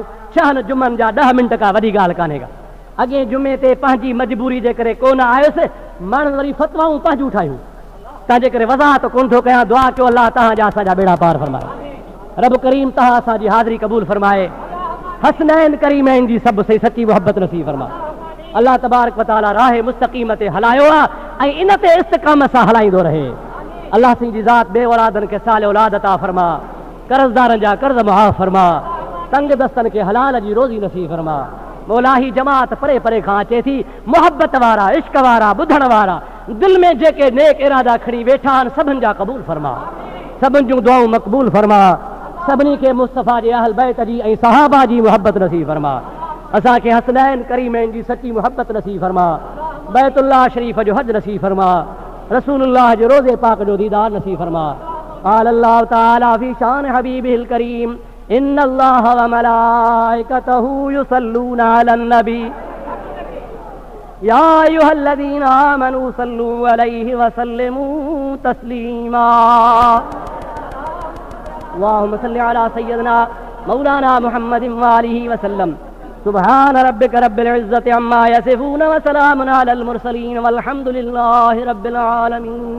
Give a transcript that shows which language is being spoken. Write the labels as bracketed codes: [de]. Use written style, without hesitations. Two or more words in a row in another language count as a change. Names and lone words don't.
[sd] 6 जुमनि जा 10 मिंट का वॾी ॻाल्हि कान्हे का। अॻे जुमे ते पंहिंजी मजबूरी जे करे कोन आयुसि, माण्हुनि वरी फतवाऊं पंहिंजूं ठाहियूं, तंहिंजे करे वज़ाहत कोन थो कयां। दुआ कयो अलाह तव्हांजा असांजा बेड़ा पार फरमाए। रब करीम तव्हां असांजी हाज़िरी क़बूल फरमाए, हसनैन करीमैन जी सभु सही सची मोहब्बत नसीब फरमाए। [ar] الله تبارك وتعالى [sd] राह मुस्तक़ीम ते हलायो आहे ऐं इन ते इस्तिक़ामत सां हलाईंदो रहे। अल्लाह जी ज़ात बे औलादनि खे साल औलाद अता फरमा, कर्ज़दारनि जा कर्ज़ मुआफ़ फरमा, तंग दस्तनि खे हलाल जी रोज़ी नसीब फरमा। मौला ही जमात परे परे खां अचे थी, मोहब्बत वारा, इश्क वारा, ॿुधण वारा, दिल में जेके नेक इरादा खणी वेठा आहिनि सभिनि जा क़बूल फरमा, सभिनि जूं दुआऊं मक़बूल फरमा, सभिनी खे मुस्तफ़ा जे अहल बैत जी ऐं सहाबा जी मोहब्बत नसीब फरमा। असांखे हसनैन करीमैन जी सची मोहब्बत नसीब फरमा, बैतुल्लाह शरीफ जो हज नसीब फरमा, रसूलुल्लाह जो रोज़े पाक जो दीदार नसीब फरमा। [ar] قال الله تعالى في شأن حبيبه الكريم إن الله وملائكته يصلون على النبي يا أيها الذين آمنوا صلوا عليه وسلموا تسليما. اللهم صل على سيدنا مولانا محمد وآله وسلم. سبحان ربك رب العزة عما يصفون وسلام على المرسلين والحمد لله رب العالمين.